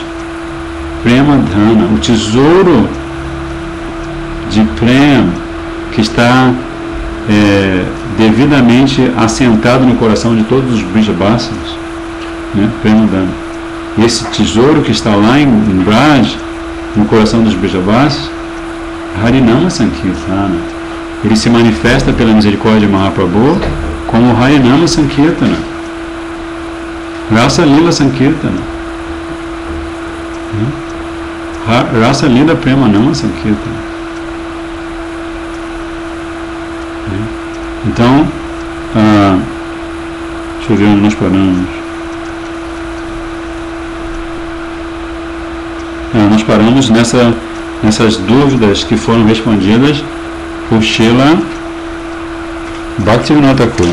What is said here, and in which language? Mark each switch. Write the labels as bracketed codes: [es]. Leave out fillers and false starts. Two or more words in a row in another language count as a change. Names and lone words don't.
[bn] প্রেম ধন, [pt] o tesouro de Prema que está devidamente assentado no coração de todos os Brijabhasas, [bn] প্রেম ধন. [pt] E esse tesouro que está lá em Braj, no coração dos Brijabhasas, [bn] হরিনাম সংকীর্তন. [pt] Ele se manifesta pela misericórdia de Mahaprabhu como [sa] हरिनाम संकीर्तन, रास लीला संकीर्तन, रास लीला प्रेमनाम संकीर्तन. [pt] Então, deixa eu ver onde nós paramos. Nós paramos nessas dúvidas que foram respondidas por Srila Bhaktivinoda Thakur.